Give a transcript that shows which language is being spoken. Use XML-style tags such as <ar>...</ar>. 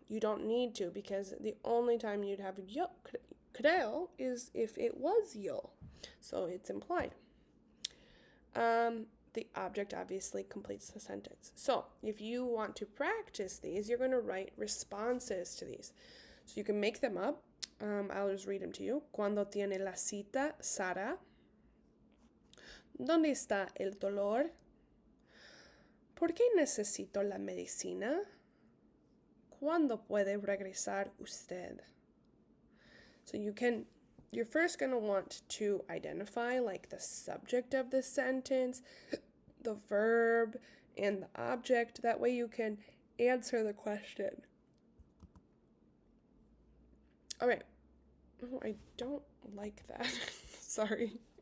<en>You don't need to, because the only time you'd have yo creo is if it was yo. So it's implied. The object obviously completes the sentence. So if you want to practice these, you're going to write responses to these. So you can make them up. I'll just read them to you.</en> <es>Cuando tiene la cita, Sara? ¿Dónde está el dolor? ¿Por qué necesito la medicina? ¿Cuándo puede regresar usted?</es> <en>So you're first going to want to identify like the subject of the sentence, the verb, and the object. That way you can answer the question. All right. Oh, I don't like that. Sorry.</en>